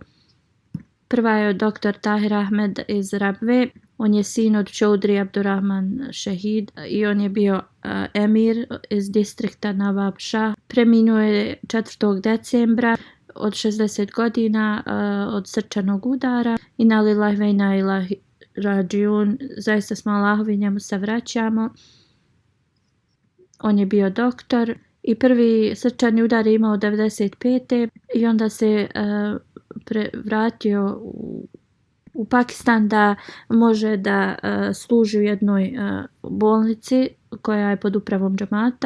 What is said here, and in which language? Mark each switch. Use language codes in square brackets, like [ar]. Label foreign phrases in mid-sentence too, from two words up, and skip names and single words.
[bs] Prva je dr. Tahir Ahmed iz Rabve. On je sin od Čaudri Abdurrahman Šehid i on je bio emir iz distrikta Nawab Shah. Preminuo je 4. decembra od 60 godina od srčanog udara. [ar] إنا لله وإنا إليه راجعون. [bs] Zaista smo Allahovi, njemu se vraćamo. On je bio doktor i prvi srčani udar je imao 95. i onda se vratio u Pakistan da može da služi u jednoj bolnici koja je pod upravom džamata.